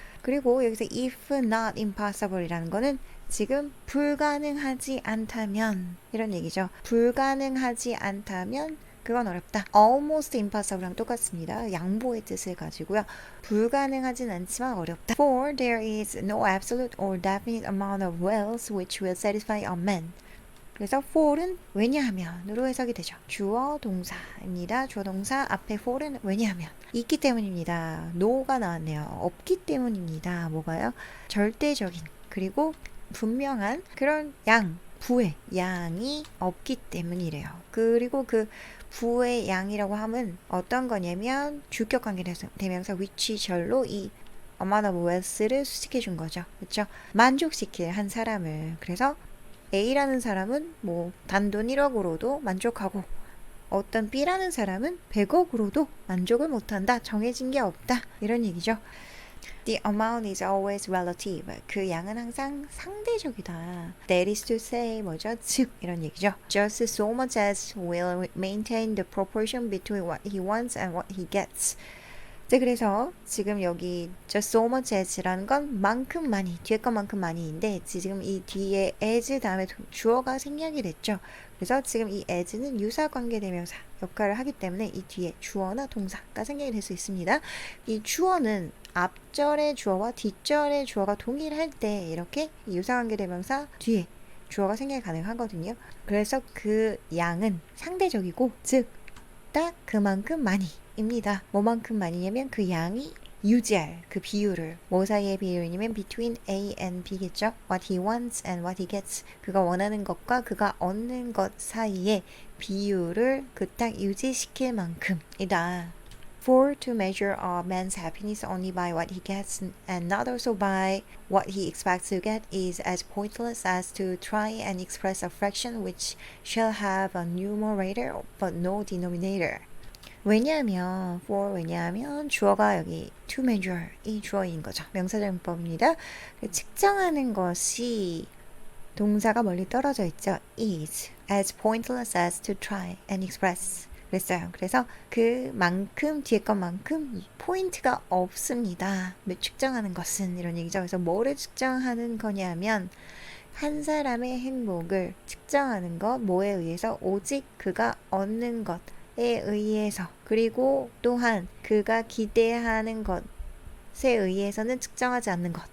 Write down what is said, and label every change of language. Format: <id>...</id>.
<ko>그리고 여기서</ko> <en>if not impossible</en> <ko>이라는 거는 지금 불가능하지 않다면 이런 얘기죠. 불가능하지 않다면 그건 어렵다.</ko> <en>almost impossible</en> <ko>랑 똑같습니다. 양보의 뜻을 가지고요. 불가능하진 않지만 어렵다.</ko> <en>For there is no absolute or definite amount of wealth which will satisfy a man.</en> <ko>그래서 for은 왜냐하면으로 해석이 되죠. 주어 동사입니다. 주어 동사 앞에 for은 왜냐하면 있기 때문입니다. no가 나왔네요. 없기 때문입니다. 뭐가요? 절대적인 그리고 분명한 그런 부의 양이 없기 때문이래요. 그리고 그 부의 양이라고 하면 어떤 거냐면 주격 관계 대명사 위치절로 이</ko> <en>amount of wealth</en> <ko>를 수식해 준 거죠. 그렇죠? 만족시킬 한 사람을 그래서 A라는 사람은 뭐 단돈 1억으로도 만족하고 어떤 B라는 사람은 100억으로도 만족을 못한다. 정해진 게 없다. 이런 얘기죠.</ko> <en>The amount is always relative.</en> <ko>그 양은 항상 상대적이다.</ko> <en>That is to say</en> <ko>뭐죠? 즉 이런 얘기죠.</ko> <en>Just so much as will maintain the proportion between what he wants and what he gets.</en> <ko>네, 그래서 지금 여기</ko> <en>just so much as</en> <ko>라는 건 만큼 많이, 뒤에 것만큼 많이인데 지금 이 뒤에 as 다음에 주어가 생략이 됐죠. 그래서 지금 이 as는 유사관계대명사 역할을 하기 때문에 이 뒤에 주어나 동사가 생략이 될 수 있습니다. 이 주어는 앞절의 주어와 뒷절의 주어가 동일할 때 이렇게 유사관계대명사 뒤에 주어가 생략이 가능하거든요. 그래서 그 양은 상대적이고 즉 딱 그만큼 많이 입니다. 뭐만큼 많이냐면 그 양이 유지할 그 비율을 뭐 사이의 비율이냐면</ko> <en>between A and B</en> <ko>겠죠.</ko> <en>What he wants and what he gets.</en> <ko>그가 원하는 것과 그가 얻는 것 사이의 비율을 그 딱 유지시킬 만큼이다.</ko> <en>For to measure a man's happiness only by what he gets and not also by what he expects to get is as pointless as to try and express a fraction which shall have a numerator but no denominator.</en> <ko>왜냐하면 왜냐하면 주어가 여기</ko> <en>to measure</en> <ko>이 주어인 거죠. 명사절문법입니다. 측정하는 것이 동사가 멀리 떨어져 있죠.</ko> <en>is as pointless as to try and express</en> <ko>그랬어요. 그래서 그만큼 뒤에 것만큼 포인트가 없습니다. 측정하는 것은 이런 얘기죠. 그래서 뭐를 측정하는 거냐면 한 사람의 행복을 측정하는 것 뭐에 의해서 오직 그가 얻는 것에 의해서 그리고 또한 그가 기대하는 것에 의해서는 측정하지 않는 것.</ko>